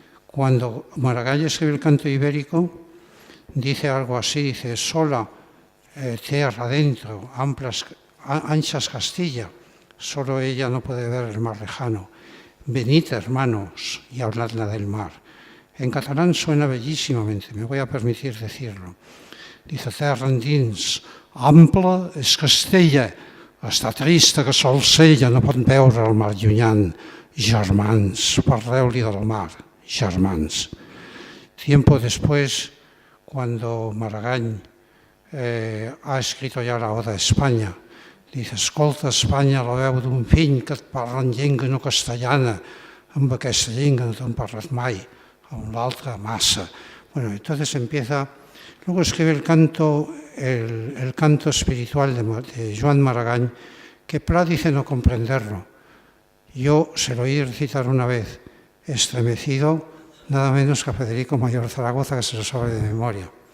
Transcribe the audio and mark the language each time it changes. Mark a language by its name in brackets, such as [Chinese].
[Spanish] Cuando Maragall escribe el Canto Ibérico, dice algo así, dice: sola tierra adentro, anchas Castilla, solo ella no puede ver el mar lejano. Venid, hermanos, y habladla del mar. En catalán suena bellísimamente, me voy a permitir decirlo. [Catalan] Dice: terra endins, ample és Castella, està trista que sols ella no pot veure el mar llunyant. Germans, parleu-li del mar, germans. [Spanish] Tiempo después, cuando Maragall ha escrito ya la Oda a España, dice: [Catalan] escolta, Espanya, la veu d'un fill que et parla en llengua no castellana, amb aquesta llengua no t'han parlat mai, amb l'altra massa. [Spanish] Bueno, entonces empieza, luego escribe el canto espiritual de Joan Maragall, que Pla dice no comprenderlo. Yo se lo oí recitar una vez, estremecido, nada menos que a Federico Mayor Zaragoza, que se lo sabe de memoria.